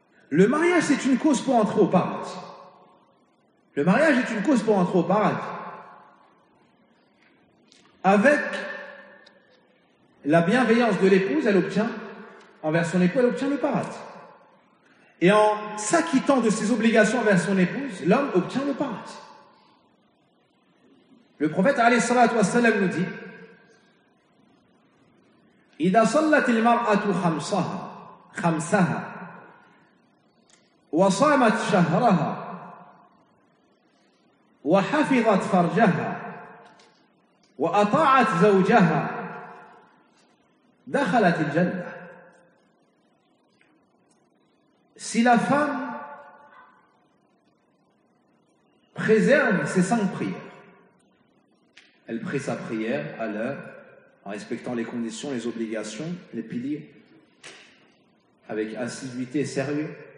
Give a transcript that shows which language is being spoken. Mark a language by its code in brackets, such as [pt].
[fr] Le mariage, c'est une cause pour entrer au paradis. Le mariage est une cause pour entrer au paradis. Avec la bienveillance de l'épouse, elle obtient, envers son époux, elle obtient le paradis. Et en s'acquittant de ses obligations envers son épouse, l'homme obtient le paradis. Le prophète alayhi salatu wassalam nous dit [ar] إِذَا صَلَّتِ الْمَرْأَةُ خَمْسَهَا وَصَامَتْ شَهْرَهَا وَحَفِظَتْ فَرْجَهَا وَأَطَاعَتْ زَوْجَهَا دَخَلَتِ الْجَنَّةِ. [fr] Si la femme préserve ses cinq prières, elle prie sa prière à l'heure, en respectant les conditions, les obligations, les piliers, avec assiduité et sérieux.